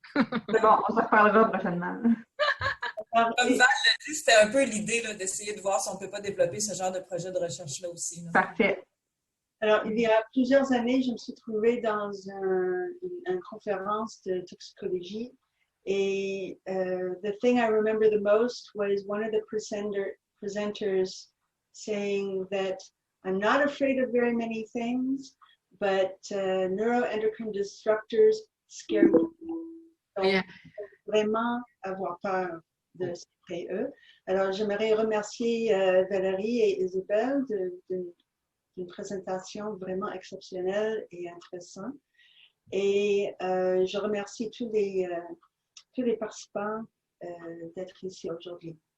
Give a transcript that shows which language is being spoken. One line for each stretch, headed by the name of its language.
French: C'est bon, on se reparlera prochainement. Comme Val l'a dit, c'était un peu l'idée d'essayer de voir si on ne peut pas développer ce genre de projet de recherche-là aussi. Là. Parfait. Alors, il y a plusieurs années, je me suis trouvée dans une conférence de toxicologie.
English: Et the thing I remember the most was one of the presenters saying that I'm not afraid of very many things, but neuroendocrine disruptors scare me.
French: Donc,
English: Yeah.
French: vraiment avoir peur de CPE. Alors, j'aimerais remercier Valérie et Isabelle d'une présentation vraiment exceptionnelle et intéressante. Et je remercie tous les participants d'être ici aujourd'hui.